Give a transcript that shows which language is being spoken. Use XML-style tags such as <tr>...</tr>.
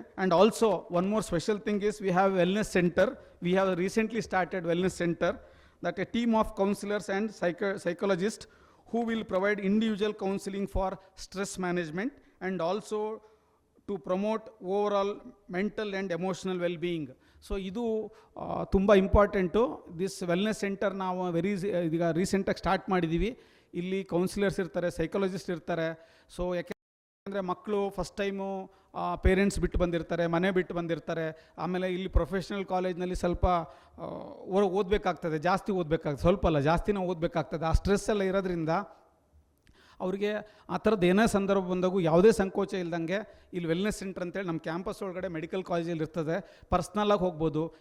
<en>And also one more special thing is, we have wellness centre. We have recently started wellness centre, that a team of counselors and psychologists who will provide individual counseling for stress management and also to promote overall mental and emotional well-being.</en> <kn>So ಇದು ತುಂಬ important. This wellness centre ನಾವು ಈಗ ರೀಸೆಂಟಾಗಿ start ಮಾಡಿದ್ದೀವಿ. ಇಲ್ಲಿ councillors ಇರ್ತಾರೆ, psychologist ಇರ್ತಾರೆ. So ಯಾಕೆಂದರೆ ಮಕ್ಕಳು ಫಸ್ಟ್ ಟೈಮು ಪೇರೆಂಟ್ಸ್ ಬಿಟ್ಟು ಬಂದಿರ್ತಾರೆ, ಮನೆ ಬಿಟ್ಟು ಬಂದಿರ್ತಾರೆ. ಆಮೇಲೆ ಇಲ್ಲಿ ಪ್ರೊಫೆಷ್ನಲ್ ಕಾಲೇಜ್ನಲ್ಲಿ ಸ್ವಲ್ಪ ಓದಬೇಕಾಗ್ತದೆ, ಜಾಸ್ತಿ ಓದಬೇಕಾಗ್ತದೆ, ಸ್ವಲ್ಪ ಅಲ್ಲ ಜಾಸ್ತಿನೇ ಓದಬೇಕಾಗ್ತದೆ. ಆ ಸ್ಟ್ರೆಸ್ ಎಲ್ಲ ಇರೋದ್ರಿಂದ ಅವ್ರಿಗೆ ಆ ಥರದ್ದು ಏನೇ ಸಂದರ್ಭ ಬಂದಾಗೂ ಯಾವುದೇ ಸಂಕೋಚ ಇಲ್ದಂಗೆ ಇಲ್ಲಿ ವೆಲ್ನೆಸ್ ಸೆಂಟರ್ ಅಂತೇಳಿ ನಮ್ಮ ಕ್ಯಾಂಪಸ್ ಒಳಗಡೆ ಮೆಡಿಕಲ್ ಕಾಲೇಜಲ್ಲಿ ಇರ್ತದೆ. ಪರ್ಸ್ನಲಾಗಿ ಹೋಗ್ಬೋದು.</kn>